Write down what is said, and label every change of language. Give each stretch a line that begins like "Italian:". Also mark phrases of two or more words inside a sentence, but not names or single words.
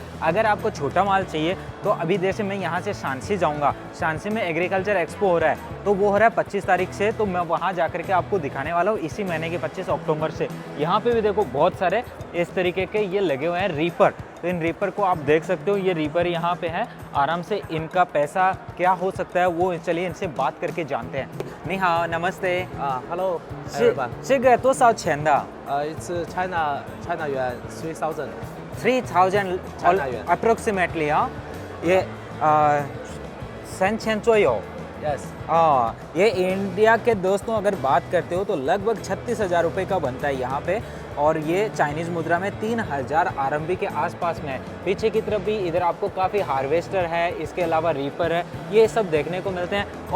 Hindi: अगर आपको छोटा माल चाहिए तो अभी जैसे मैं यहाँ से शांसी जाऊँगा, शांसी में
English: agriculture expo
Hindi: हो रहा है, तो वो हो रहा है 25 तारीख से, तो मैं वहाँ जा कर के आपको दिखाने वाला हूँ इसी महीने के 25 अक्टूबर से। यहाँ पे भी देखो बहुत सारे इस तरीके के ये लगे हुए हैं रीपर, तो इन रीपर को आप देख सकते हो। ये रीपर यहाँ पे है, आराम से इनका पैसा क्या हो सकता है वो चलिए इनसे बात करके जानते हैं।
Chinese: 你好, नमस्ते।
English: Hello,
Chinese: 这个多少钱的
English: it's China yuan 3,000. ？3000 China yuan.
Chinese: approximately 啊，ये 3000左右。
English: Yes.
Hindi: ये इंडिया के दोस्तों अगर बात करते हो तो लगभग 36,000 रुपये का बनता है यहाँ पे, और ये चाइनीज़ मुद्रा में 3,000 RMB के आसपास में है। पीछे की तरफ भी इधर आपको काफ़ी हार्वेस्टर है, इसके अलावा रीपर है, ये सब देखने को मिलते हैं।